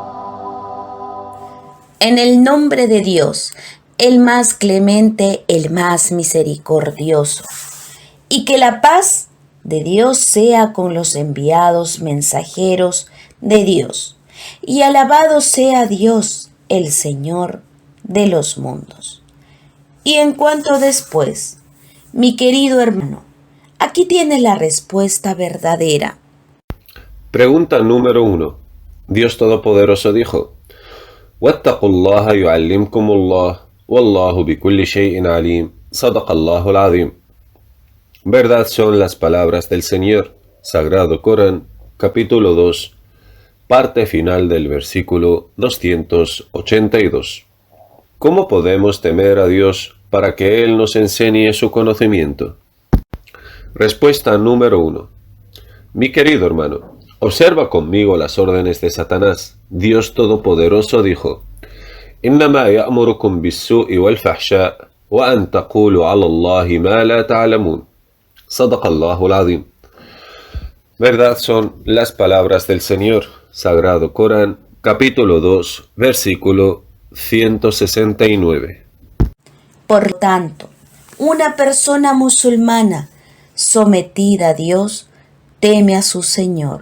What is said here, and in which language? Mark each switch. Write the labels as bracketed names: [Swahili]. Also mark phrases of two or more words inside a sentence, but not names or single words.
[Spanish] En el nombre de Dios, el más clemente, el más misericordioso, y que la paz de Dios sea con los enviados mensajeros de Dios, y alabado sea Dios, el Señor de los mundos. Y en cuanto después, mi querido hermano, aquí tienes la respuesta verdadera. Pregunta número 1. Dios Todopoderoso dijo: [Arabic] واتقوا الله يعلمكم الله، والله بكل شيء عليم، صدق الله العظيم. [Spanish] Verdad son las palabras del Señor. Sagrado Corán, capítulo 2, parte final del versículo 282. ¿Cómo podemos temer a Dios para que Él nos enseñe su conocimiento? Respuesta número 1. Mi querido hermano, observa conmigo las órdenes de Satanás. Dios Todopoderoso dijo: [Arabic] إنما يأمركم بالسوء والفحشاء وأن تقولوا على الله ما لا تعلمون. صدق الله العظيم. [Spanish] Verdad son las palabras del Señor. Sagrado Corán, capítulo 2, versículo 169. Por tanto, una persona musulmana sometida a Dios teme a su Señor.